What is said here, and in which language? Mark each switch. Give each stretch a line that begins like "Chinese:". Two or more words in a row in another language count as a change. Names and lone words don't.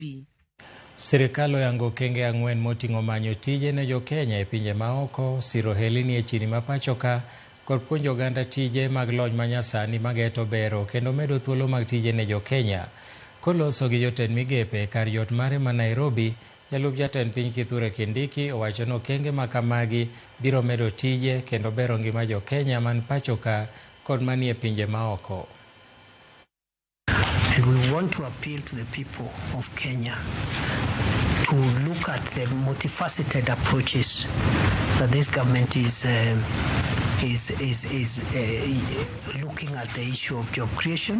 Luo (Kenya and Tanzania): Sirkal oyango okenge 4 moting'o manyo tije ne jo-Kenya e pinje maoko, siro ohelni e chiri ma pacho ka, kod puonjo oganda tije mag lony manyasani mageto bero kendo medo thuolo mag tije ne jo-Kenya. Koloso gi jotend migepe kar yot mare ma Nairobi, jalup jatend piny Kithure Kindiki owacho ni okenge ma kamagi biro medo tije kendo bero ngima jo-Kenya man pacho ka kod manie pinje maoko.
English: And we want to appeal to the people of Kenya to look at the multifaceted approaches that this government is looking at the issue of job creation.